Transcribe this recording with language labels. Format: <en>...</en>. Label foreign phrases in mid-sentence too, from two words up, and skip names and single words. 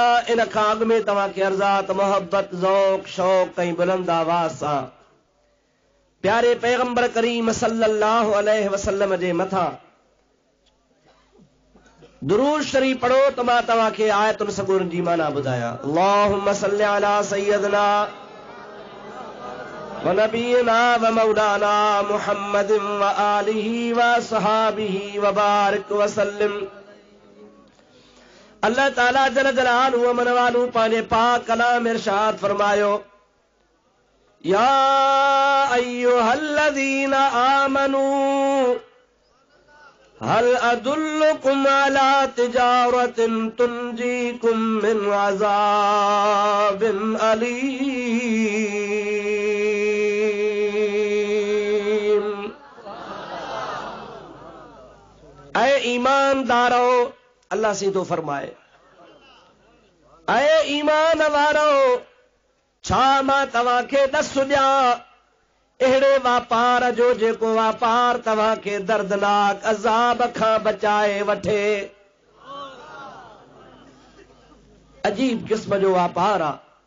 <sd>इन खां अॻु में तव्हांखे अर्ज़ात मोहब्बत ज़ौक़ शौक़ ऐं बुलंद आवाज़ सां प्यारे पैगंबर करीम</sd> <ar>صلى الله عليه وسلم</ar> <sd>जे मथां दुरूद शरीफ पढ़ो त मां तव्हांखे आयतुनि सगोरनि जी माना ॿुधायां।</sd> <ar>اللهم صل على سيدنا ونبينا ومولانا محمد وآله وصحبه وبارك وسلم.</ar> <sd>अल्लाह ताला जल जलालु व मन वालू पंहिंजे पाक कलाम इरशाद फरमायो,</sd> <ar>يا أيها الذين آمنوا هل أدلكم على تجارة تنجيكم من عذاب أليم.</ar> <sd>ऐ ईमानदारो, अल्लाह से तो फरमाए, ऐ ईमान वारो, छा मां तव्हांखे ॾसु ॾियां अहिड़े वापार जो जेको वापार तव्हांखे दर्दनाक अज़ाब खां बचाए वठे। अजीब किस्म जो वापार आहे।</sd>